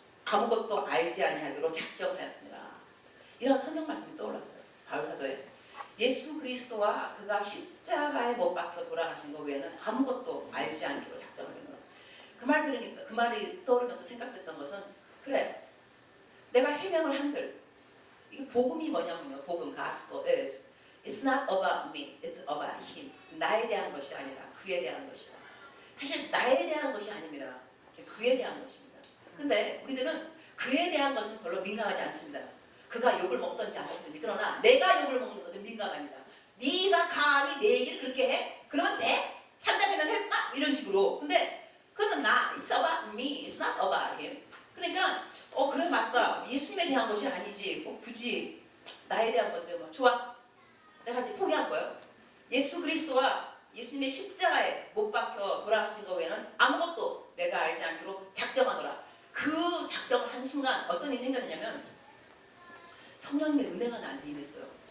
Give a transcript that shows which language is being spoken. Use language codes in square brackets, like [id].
[ko] 아무것도 알지 아니하기로 작정하였습니다. 이런 성경 말씀이 떠올랐어요. 바울 사도에 예수 그리스도와 그가 십자가에 못 박혀 돌아가신 것 외에는 아무것도 알지 않기로 작정을 했노라. 그 말 들으니까 그 말이 떠오르면서 생각됐던 것은 그래 내가 해명을 한들 이게 복음이 뭐냐면요. [en] 복음 gospel is it's not about me, it's about him. [ko] 나에 대한 것이 아니라 그에 대한 것이다. 사실 나에 대한 것이 아닙니다. 그에 대한 것입니다. 근데 우리들은 그에 대한 것은 별로 민감하지 않습니다. 그가 욕을 먹든지 안 먹든지. 그러나 내가 욕을 먹는 것은 민감합니다. 네가 감히 내 얘기를 그렇게 해? 그러면 돼? 3장이면 할까? 이런 식으로. 근데 그거는 나, [en] it's about me, it's not about him. [ko] 그러니까 그래 맞다. 예수님에 대한 것이 아니지. 굳이 나에 대한 건데 뭐 좋아. 내가 이제 포기한 거예요. 예수 그리스도와 예수님의 십자가에 못 박혀 돌아가신 것 외에는 아무것도 내가 알지 않기로 작정하노라. 그 작정을 한 순간 어떤 일이 생겼냐면 성령님의 은혜가 나한테 임했어요.